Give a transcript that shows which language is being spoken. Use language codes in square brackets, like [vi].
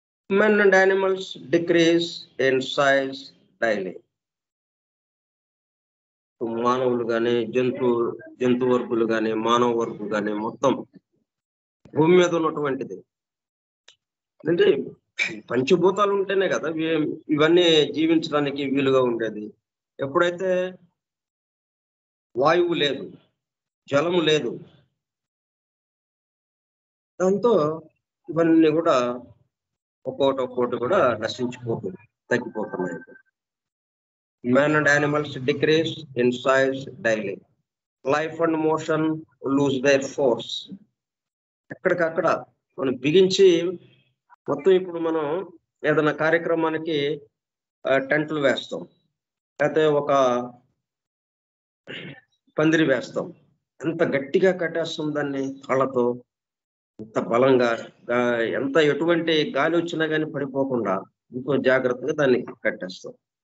[en] Men and animals decrease in size daily. [te] మానవులు కానీ, జంతు వర్గులు కానీ, మానవ వర్గు కానీ, మొత్తం భూమి మీద ఉన్నటువంటిది అంటే పంచభూతాలు ఉంటేనే కదా ఇవన్నీ జీవించడానికి వీలుగా ఉండేది. ఎప్పుడైతే వాయువు లేదు, జలము లేదు, దాంతో ఇవన్నీ కూడా ఒక్కోటి కూడా నశించిపోతుంది, తగ్గిపోతున్నాయి. [en] Men and animals decrease in size daily. Life and motion lose their force. [te] ఎక్కడికక్కడ మనం బిగించి మొత్తం ఇప్పుడు మనం ఏదైనా కార్యక్రమానికి టెంట్లు వేస్తాం, లేకపోతే ఒక పందిరి వేస్తాం. ఎంత గట్టిగా కట్టేస్తాం దాన్ని తాళ్లతో, ఎంత బలంగా, ఎంత ఎటువంటి గాలి వచ్చినా కానీ పడిపోకుండా ఎంతో జాగ్రత్తగా దాన్ని కట్టేస్తాం.